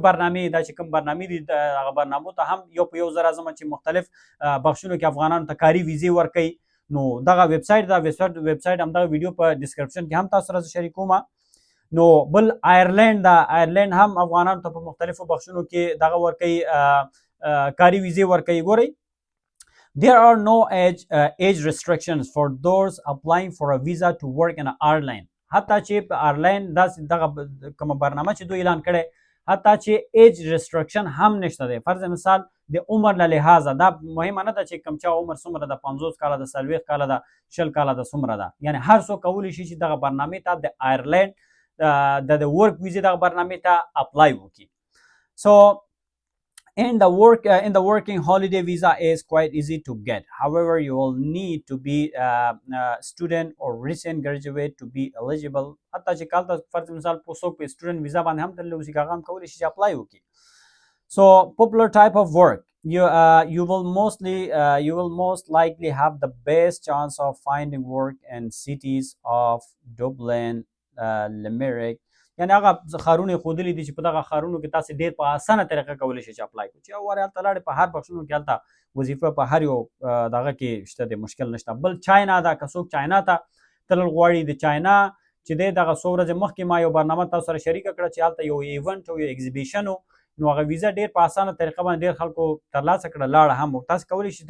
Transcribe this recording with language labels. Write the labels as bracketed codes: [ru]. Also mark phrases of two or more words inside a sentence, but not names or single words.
[ps] برنامې دا چې کوم برنامې دي هغه برنامو ته هم یو په یو زه راځم چې مختلف بخشونو کې افغانانو ته کاري ویزې ورکوي نو دغه ویب سایټ دا ویب سایټ همدغه ویډیو په ډسکرپشن کې هم تاسو سره زه شریکوم نو بل آیرلینډ ده آیرلینډ هم افغانانو ته په مختلفو بخشونو کې دغه ورکوي کاري ویزې ورکوي ګورئ [en] There are no age restrictions for those applying for a visa to work in Ireland. [ps] حتی چې په آیرلینډ داسې دغه کومه برنامه چې دوی اعلان کړی حتی چې [en] age restriction [ps] هم نشته دی فرض مثال د عمر له لحاظه دا مهمه نه ده چې کوم چا عمر څومره ده 50 کاله ده 40 کاله ده 20 کاله ده څومره ده یعنی هر څوک کولی شي چې دغه برنامې ته د آیرلینډ د ورک ویزې دغه برنامې ته اپلای وکړي سو [en] And the working holiday visa is quite easy to get. However, you will need to be a student or recent graduate to be eligible. [ps] حتی چې کال ته فرض مثال څوک په [en] student visa [ps] باندې هم تللی اوسي که هغه هم کولی شي چې اپلای وکړي. [en] So popular type of work. You will most likely have the best chance of finding work in cities of Dublin, Limerick. [ps] یعنی هغه ښارونه یې ښودلي دي چې په دغه ښارونو کې تاسې ډېر په اسانه طریقه کولی شئ چې اپلای کړو چې یو وارې هلته لاړې په هر بخشونو کې هلته وظیفه په هر یو دغه کې شته دی مشکل نشته بل چاینا ده که څوک چاینا ته تلل غواړي د چاینا چې دی دغه څو ورځې مخکې ما یو برنامه تاسو سره شریکه کړه چې هلته یو ایونټ او یو ایګزیبیشن نو هغه ویزا ډېر په اسانه طریقه باندې ډېر خلکو ترلاسه کړه لاړه هم تاسې کولی شئ